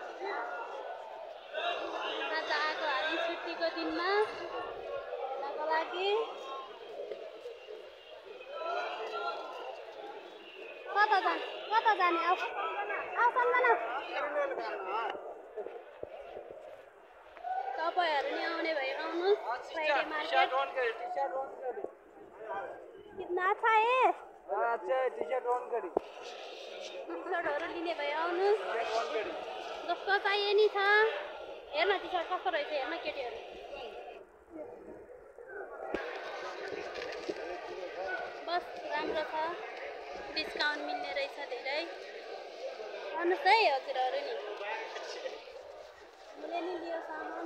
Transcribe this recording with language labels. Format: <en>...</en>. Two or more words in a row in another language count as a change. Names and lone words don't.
<ne>आज आएको हामी छुट्टीको दिनमा मेलाको लागि। कता जाने आऊ सम्झना। तपाईहरु नि आउने भए आउनुस्</ne> <en>Friday market.</en> <hi>कितना अच्छा है। अच्छा है,</hi> <en>T-shirt on</en> <hi>करी।</hi> <ne>टी-शर्टहरु लिने भए आउनुस्। जस्तो चाहिए नि छ। हेर्न टी-शर्ट कस्तो रहेछ हेर्न केटीहरु। बस राम्रो छ। डिस्काउन्ट मिल्ने रहेछ धेरै। आउनुस् है हजुरहरु नि। मैले नि लियो सामान।</ne>